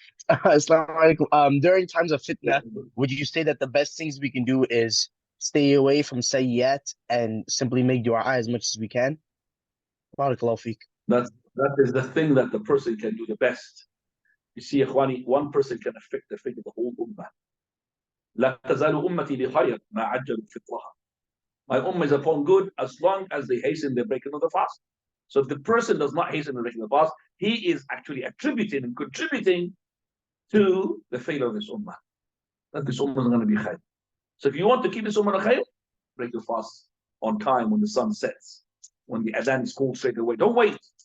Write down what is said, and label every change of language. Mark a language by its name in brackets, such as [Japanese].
[Arabic] Assalamu alaikum. [English] During times of fitna, would you say that the best things we can do is stay away from sayyat and simply make dua as much as we can? [Arabic] Barakallahu feek. [English] That is the thing that the person can do the best. You see, Ikhwani, one person can affect the fate of the whole ummah. [Arabic] لا تزال أمتي بخير ما عجلوا فطرها. [English] My ummah is upon good as long as they hasten the breaking of the fast. So if the person does not hasten the breaking of the fast, he is actually attributing and contributing to the failure of this ummah. That this ummah is going to be khair. So if you want to keep this ummah khair, break your fast on time when the sun sets, when the adhan is called straight away. Don't wait.